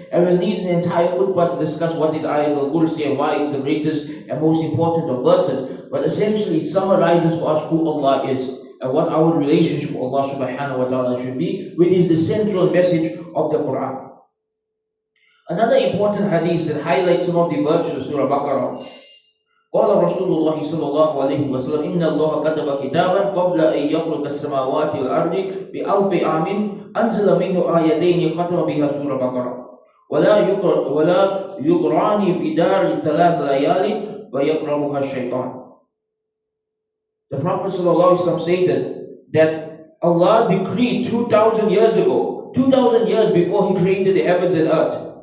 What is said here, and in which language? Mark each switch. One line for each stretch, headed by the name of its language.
English: And we'll need an entire khutbah to discuss what is Ayat al-Kursi and why it's the greatest and most important of verses. But essentially it summarizes for us who Allah is and what our relationship with Allah subhanahu wa ta'ala should be, which is the central message of the Quran. Another important hadith that highlights some of the virtues of Surah al-Baqarah
Arabic: قال رسول الله صلى الله عليه وسلم إن الله كتب كتابا قبل أن يخلق السماوات والأرض بألف عام أنزل منه آيتين ختم بها سورة البقرة ولا يقران في دار 3 ليال ويقربها الشيطان.
English: The Prophet ﷺ stated that Allah decreed 2,000 years ago, 2,000 years before He created the heavens and earth.